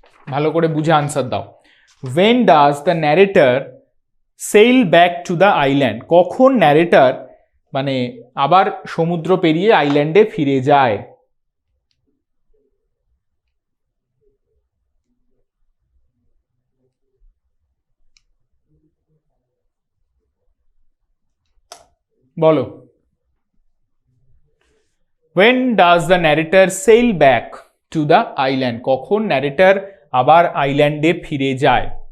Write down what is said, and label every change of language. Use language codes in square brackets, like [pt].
[bn] ভালো করে বুঝে আনসার দাও। [en] When does the narrator sail back to the island? [bn] কখন ন্যারেটর মানে আবার সমুদ্র পেরিয়ে আইল্যান্ডে ফিরে যায়? বলো। [en] When does the narrator sail back to the island? [bn] কখন ন্যারেটর আবার আইল্যান্ডে ফিরে যায়?